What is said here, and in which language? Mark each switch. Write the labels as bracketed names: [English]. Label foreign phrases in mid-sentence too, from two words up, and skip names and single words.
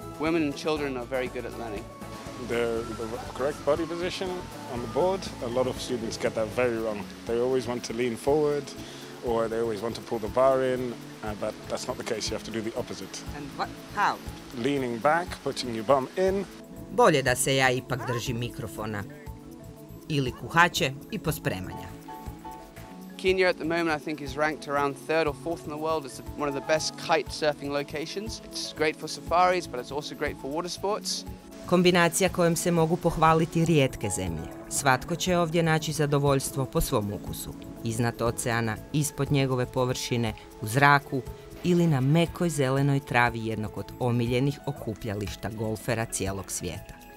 [English] Women and children are very good at learning. The correct body position on the board, a lot of students get that very wrong. They always want to lean forward or they always want to pull the bar in, but that's not the case. You have to do the opposite. And what? How? Leaning back, putting your bum in. [Croatian] Bolje da se ja ipak držim mikrofona ili kuhače i pospremanja. [English] Kenya at the moment I think is ranked around 3rd or 4th in the world as one of the best kite surfing locations. It's great for safaris, but it's also great for water sports. [Croatian] Kombinacija kojom se mogu pohvaliti rijetke zemlje. Svatko će ovdje naći zadovoljstvo po svom ukusu. Iznad oceana, ispod njegove površine, u zraku ili na mekoj zelenoj travi jednog od omiljenih okupljališta golfera cijelog svijeta.